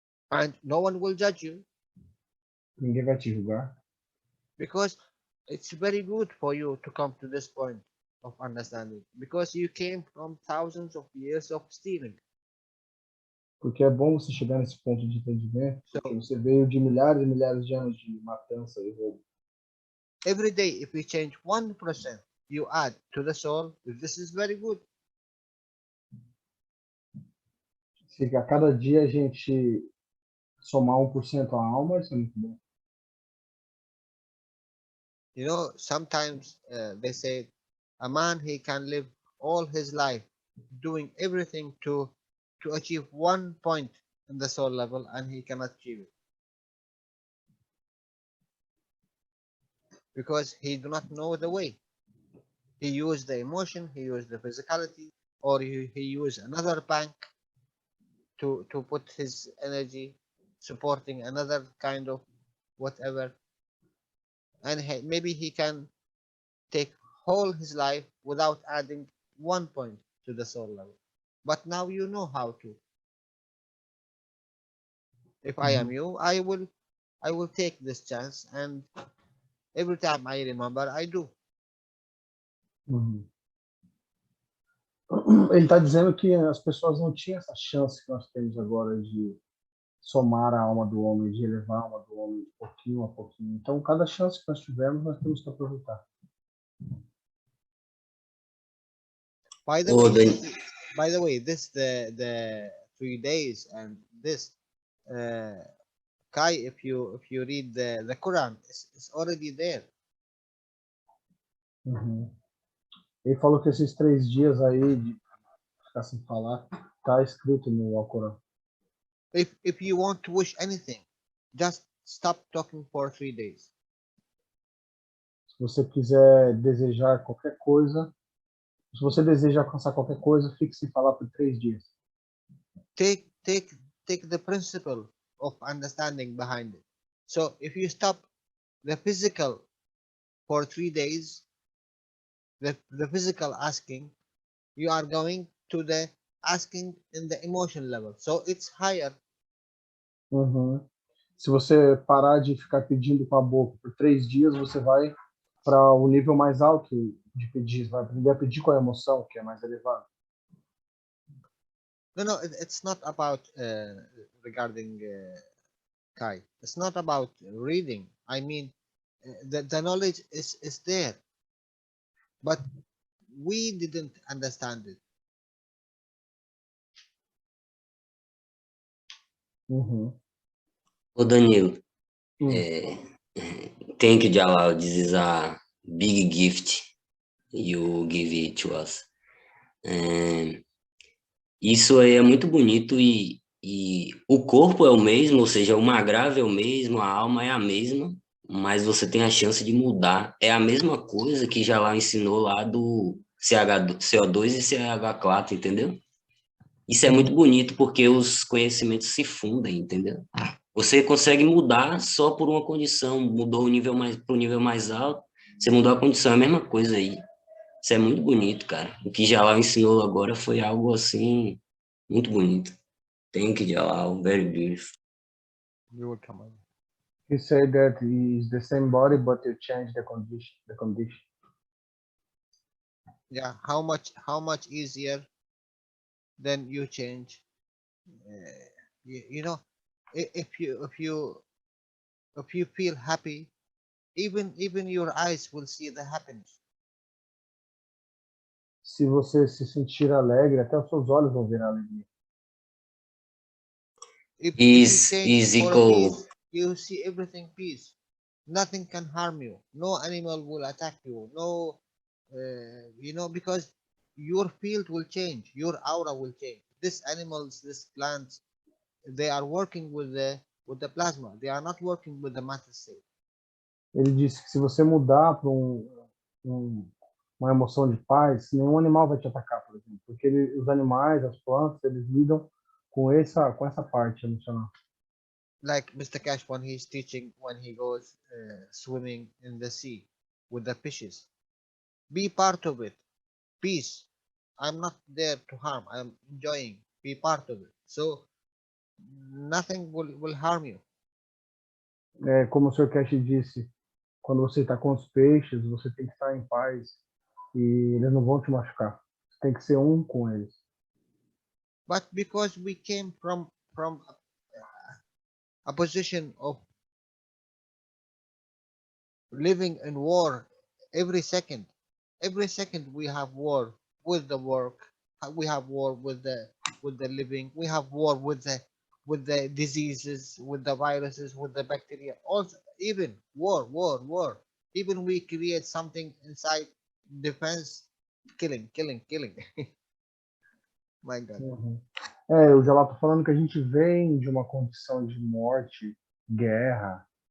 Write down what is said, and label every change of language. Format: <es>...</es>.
<en>And no one will judge you.</en> <pt>Ninguém vai te julgar.</pt> <en>Because it's very good for you to come to this point of understanding. Because you came from thousands of years of stealing.</en> <pt>Porque é bom você chegar nesse ponto de entendimento, porque você veio de milhares e milhares de anos de matança e roubo.</pt> <en>Every day, if we change 1%, you add to the soul, this is very good.</en> <pt>Se a cada dia a gente somar 1% à alma, isso é muito bom.</pt> <en>You know, sometimes they say a man, he can live all his life doing everything to achieve 1 point in the soul level, and he cannot achieve it. Because he do not know the way. He used the emotion, he used the physicality, or he used another bank to put his energy supporting another kind of whatever. And maybe he can take whole his life without adding 1 point to the soul level. But now you know how to. If I am you, I will take this chance, and every time I remember, I do.</en> <pt>Ele está dizendo que as pessoas não tinham essa chance que nós temos agora de somar a alma do homem, de elevar a alma do homem de pouquinho a pouquinho. Então, cada chance que nós tivermos, nós temos que aproveitar.</pt> <en>By the way, this the 3 days and this Kai, if you read the Quran, it's already there.</en> <pt>Ele falou que esses 3 dias aí de ficar sem falar, está escrito no Alcorão.</pt> <en>If you want to wish anything, just stop talking for 3 days.</en> <pt>Se você quiser desejar qualquer coisa, se você deseja alcançar qualquer coisa, fique sem falar por 3 dias.</pt> <en>Take the principle of understanding behind it. So if you stop the physical for 3 days, the physical asking, you are going to the asking in the emotion level. So it's higher.</en> <pt>Se você parar de ficar pedindo com a boca por 3 dias, você vai para o nível mais alto de pedir, vai aprender a pedir com a emoção, que é mais elevado.</pt> <en>No, it's not about regarding Kai. It's not about reading. I mean, the knowledge is there, but we didn't understand it. Ô Danilo, thank you, Jalal. This is a big gift you give it to us.</en> <pt>Isso aí é muito bonito e o corpo é o mesmo, ou seja, o magrave é o mesmo, a alma é a mesma, mas você tem a chance de mudar. É a mesma coisa que Jalal ensinou lá do CO2 e CH4, entendeu? Isso é muito bonito porque os conhecimentos se fundem, entendeu? Você consegue mudar só por uma condição, mudou o nível mais para o nível mais alto, Você mudou a condição, é a mesma coisa aí. Isso é muito bonito, cara. O que Jalal ensinou agora foi algo assim, muito bonito.</pt> <en>Thank you, Jalal. Very beautiful. You will come on. He said that it's the same body, but you change the condition. The condition. Yeah, how much easier than you change. You know, if you feel happy, even your eyes will see the happiness.</en> <pt>Se você se sentir alegre, até os seus olhos vão ver a alegria.</pt> <en>If you Is change for equal. peace, you see everything peace. Nothing can harm you. No animal will attack you. No, you know, because your field will change. Your aura will change. These animals, these plants, they are working with the plasma. They are not working with the matter state.</en> <pt>Ele disse que se você mudar para uma emoção de paz, nenhum animal vai te atacar, por exemplo, porque os animais, as plantas, eles lidam com essa parte emocional.</pt> <en>Like Mr. Cash when he's teaching, when he goes swimming in the sea with the fishes, be part of it. Peace. I'm not there to harm. I'm enjoying. Be part of it. So nothing will harm you.</en> <pt>Como o Sr. Cash disse, quando você está com os peixes, você tem que estar em paz e eles não vão te machucar. Você tem que ser um com eles.</pt> <en>But because we came from a position of living in war every second we have war with the work, we have war with the living, we have war with the diseases, with the viruses, with the bacteria, also even war, even we create something inside defense, killing. My God.</en> <pt>O Jalal tá falando que a gente vem de uma condição de morte, guerra.</pt>